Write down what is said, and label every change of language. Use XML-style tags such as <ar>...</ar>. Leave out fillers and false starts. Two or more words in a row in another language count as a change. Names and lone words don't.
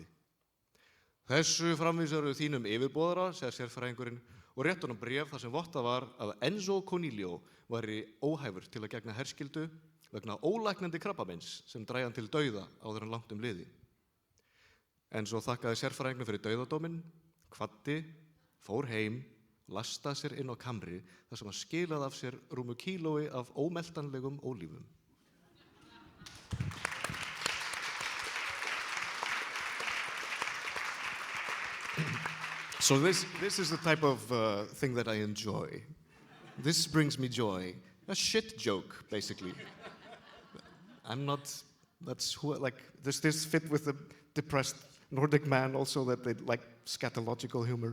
<is>Þessu framvísaru þínum yfirboðara, segir sérfræðingurinn, og rétt honum bréf þar sem vottað var að Enzo Cornelio væri óhæfur til að gegna herskyldu vegna ólæknandi krabbameins sem drægi hann til dauða áður en langt liði. Enzo þakkaði sérfræðingnum fyrir dauðadóminn, kvaddi, fór heim, lastaði sér inn á kamri þar sem hann skilaði af sér rúmu kílói af ómeltanlegum ólífum.</is> <en>So this is the type of thing that I enjoy. This brings me joy. A shit joke, basically. I'm not, that's who, like, does this fit with the depressed Nordic man also, that they like scatological humor?</en>